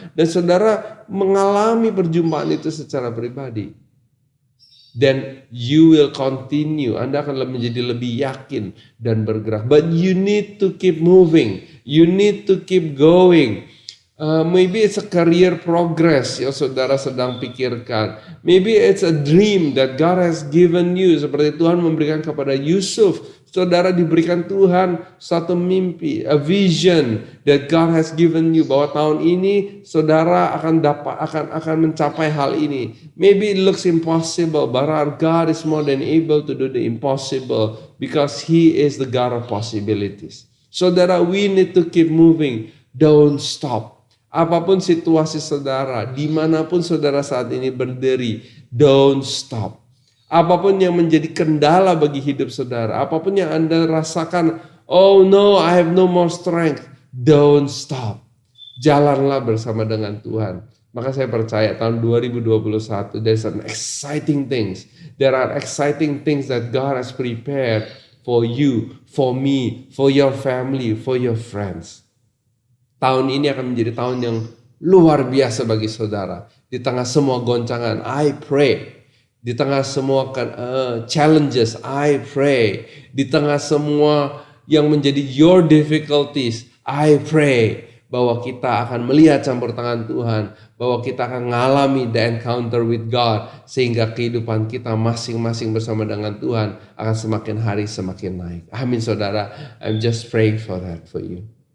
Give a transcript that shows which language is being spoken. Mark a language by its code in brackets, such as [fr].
[id] Dan saudara mengalami perjumpaan itu secara pribadi. [en] Then you will continue. [id] Anda akan menjadi lebih yakin dan bergerak. [en] But you need to keep moving. You need to keep going. Maybe it's a career progress [id] yang saudara sedang pikirkan. [en] Maybe it's a dream that God has given you. [id] Seperti Tuhan memberikan kepada Yusuf. Saudara diberikan Tuhan satu mimpi, [en] a vision that God has given you. [id] Bahwa tahun ini saudara akan mencapai hal ini. [en] Maybe it looks impossible, but our God is more than able to do the impossible. Because He is the God of possibilities. Saudara, we need to keep moving. Don't stop. [id] Apapun situasi saudara, dimanapun saudara saat ini berdiri, [en] don't stop. [id] Apapun yang menjadi kendala bagi hidup saudara, apapun yang Anda rasakan, [en] oh no, I have no more strength, don't stop. [id] Jalanlah bersama dengan Tuhan. Maka saya percaya tahun 2021, [en] there's an exciting things. There are exciting things that God has prepared for you, for me, for your family, for your friends. [id] Tahun ini akan menjadi tahun yang luar biasa bagi saudara. Di tengah semua goncangan, [en] I pray. [id] Di tengah semua challenges, I pray. Di tengah semua yang menjadi [en] your difficulties, I pray. [id] Bahwa kita akan melihat campur tangan Tuhan. Bahwa kita akan mengalami [en] the encounter with God. [id] Sehingga kehidupan kita masing-masing bersama dengan Tuhan akan semakin hari semakin naik. Amin saudara. [en] I'm just praying for that for you.